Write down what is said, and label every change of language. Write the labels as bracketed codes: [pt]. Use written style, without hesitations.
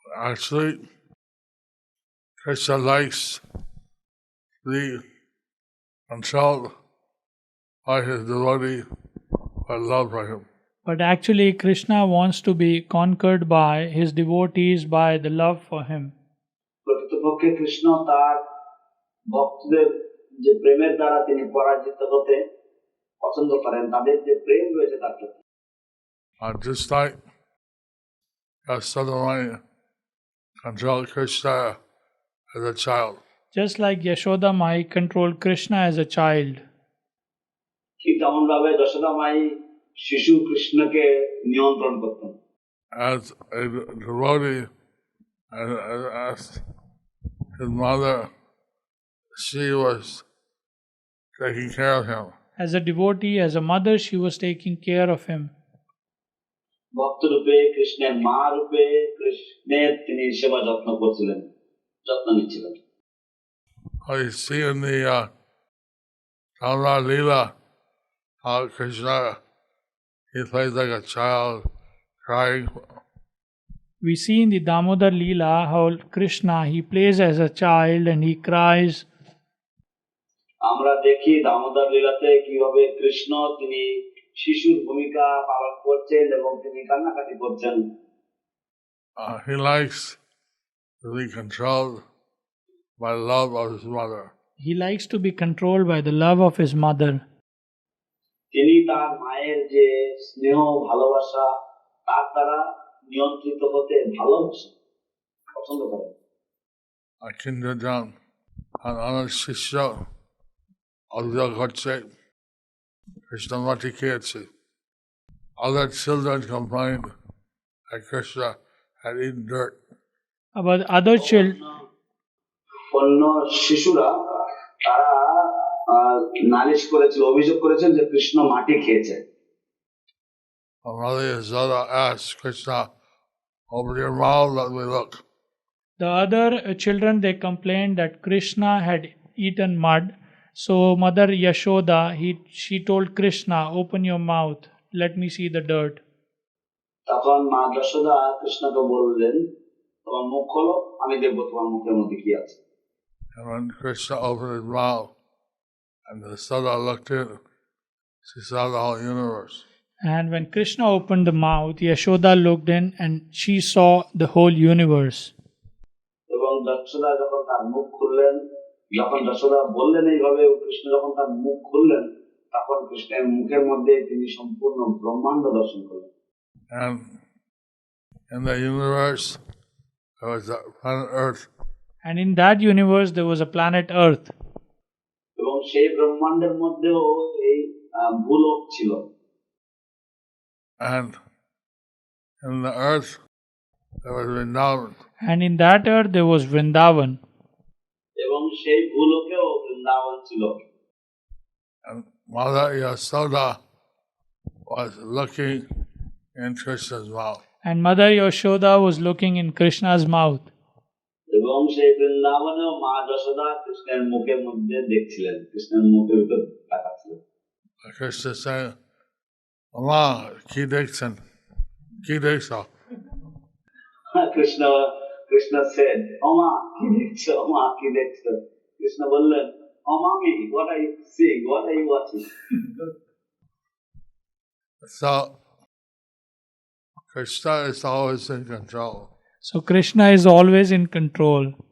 [en] Actually, Krishna likes to be controlled by his devotee by love for him. But actually, Krishna wants to be conquered by his devotees by the love for him. [bn] প্রকৃতপক্ষে কৃষ্ণ তার ভক্তদের যে প্রেমের দ্বারা তিনি পরাজিত হতে পছন্দ করেন, তাদের যে প্রেম রয়েছে তার প্রতি। [en] Just like Yasodamai controlled Krishna as a child. Just like Yashoda Mai controlled Krishna as a child. [bn] ঠিক তেমন ভাবে যশোদা মাই শিশু কৃষ্ণকে নিয়ন্ত্রণ করতেন। [en] As a devotee, as his mother, she was taking care of him. As a devotee, as a mother, she was taking care of him. [bn] ভক্ত রূপে কৃষ্ণের মা রূপে কৃষ্ণের তিনি সেবা যত্ন করছিলেন, যত্ন নিচ্ছিলেন। [en] I see in the Damodar Leela how Krishna, he plays like a child crying. We see in the Damodar Leela how Krishna, he plays as a child and he cries. [bn] আমরা দেখি দামোদর লীলাতে কিভাবে কৃষ্ণ তিনি শিশুর ভূমিকা পালন করছেন এবং তিনি কান্নাকাটি করছেন। [en] He likes to be controlled by love of his mother. He likes to be controlled by the love of his mother. [bn] তিনি তার মায়ের যে স্নেহ ভালোবাসা তার দ্বারা নিয়ন্ত্রিত হতে ভালোবাসেন, পছন্দ করেন। কিন্তু আমার শিষ্য অভিযোগ হচ্ছে Krishna মাটি খেয়েছে. [en] Other children complained that Krishna had eaten dirt. About other children, [bn] অন্য শিশুরা তারা নালিশ করেছিল, অভিযোগ করেছেন যে কৃষ্ণ মাটি খেয়েছে। [en] Mother Yashoda asked Krishna, open your mouth, let me look. the other children, they complained that Krishna had eaten mud. So Mother Yashoda, she told Krishna, open your mouth, let me see the dirt. [bn] তখন মা যশোদা কৃষ্ণকে বললেন, তোমার মুখ খোলো, আমি দেখবো তোমার মুখের মধ্যে কি আছে। [en] And when Krishna opened his mouth and Yashoda looked in, she saw the whole universe. And when Krishna opened the mouth, Yashoda looked in and she saw the whole universe. [bn] এবং যশোদা যখন তার মুখ খুললেন, যখন যশোদা বললেন এইভাবে, কৃষ্ণ যখন তার মুখ খুললেন, তখন কৃষ্ণের মুখের মধ্যে তিনি সম্পূর্ণ ব্রহ্মাণ্ড দর্শন করলেন। [en] And in the universe, there was the planet Earth. And in that universe, there was a planet Earth. [bn] এবং সেই ব্রহ্মাণ্ডের মধ্যেও এই ভূলোক ছিল। [en] And in the earth, there was Vrindavan. And in that earth, there was Vrindavan. [bn] এবং সেই ভূলোকেও বৃন্দাবন ছিল। [en] And Mother Yashoda was looking in Krishna's mouth. And Mother Yashoda was looking in Krishna's mouth. [bn] এবং সেই বৃন্দাবনেও মা যশোদা কৃষ্ণের মুখের মধ্যে দেখছিলেন, কৃষ্ণের মুখের ভিতর তাকাচ্ছিলেন। [en] Krishna said, [bn] Mama, ki dekchen? Ki dekho? Krishna [en] said, [bn] "Oma, কি দেখছো? Oma, কি দেখছো?" কৃষ্ণ বললেন, [en] "Oh mommy, what are you seeing? What are you watching?" So, Krishna is always in control. So Krishna is always in control.